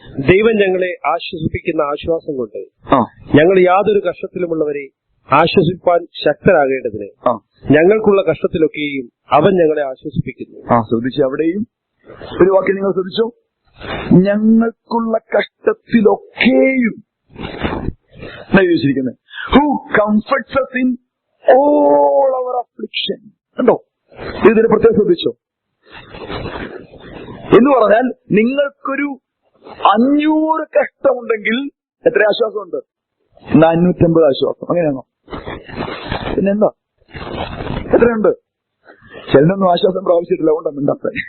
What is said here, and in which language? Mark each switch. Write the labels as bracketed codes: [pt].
[ml] ദൈവം ഞങ്ങളെ ആശ്വസിപ്പിക്കുന്ന ആശ്വാസം കൊണ്ട് ഞങ്ങൾ യാതൊരു കഷ്ടത്തിലുമുള്ളവരെ ആശ്വസിപ്പാൻ ശക്തരാകേണ്ടതിന് ഞങ്ങൾക്കുള്ള കഷ്ടത്തിലൊക്കെയും അവൻ ഞങ്ങളെ ആശ്വസിപ്പിക്കുന്നു. ശ്രദ്ധിച്ചു. അവിടെയും ഒരു വാക്യം നിങ്ങൾ ശ്രദ്ധിച്ചോ? ഞങ്ങൾക്കുള്ള കഷ്ടത്തിലൊക്കെയും ചോദിച്ചിരിക്കുന്നത്. [en] Who comforts us in all our affliction. [ml] കണ്ടോ? ഇതിന് പ്രത്യേകം ശ്രദ്ധിച്ചോ? എന്ന് പറഞ്ഞാൽ നിങ്ങൾക്കൊരു 500 കഷ്ടമുണ്ടെങ്കിൽ എത്ര ആശ്വാസമുണ്ട്? 450 ആശ്വാസം. അങ്ങനെയാണോ? പിന്നെന്താ? എത്രയുണ്ട്? ചിലനൊന്നും ആശ്വാസം പ്രാപിച്ചിട്ടില്ല, അതുകൊണ്ടാണ് മിണ്ടാത്ത.